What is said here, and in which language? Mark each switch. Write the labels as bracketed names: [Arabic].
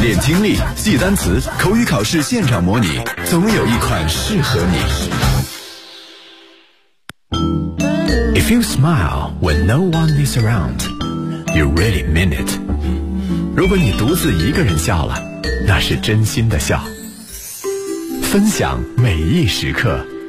[Chinese] 练听力，记单词，口语考试现场模拟，总有一款适合你。 [English] If you smile when no one is around, you really mean it. [Chinese] 如果你独自一个人笑了，那是真心的笑，分享每一时刻。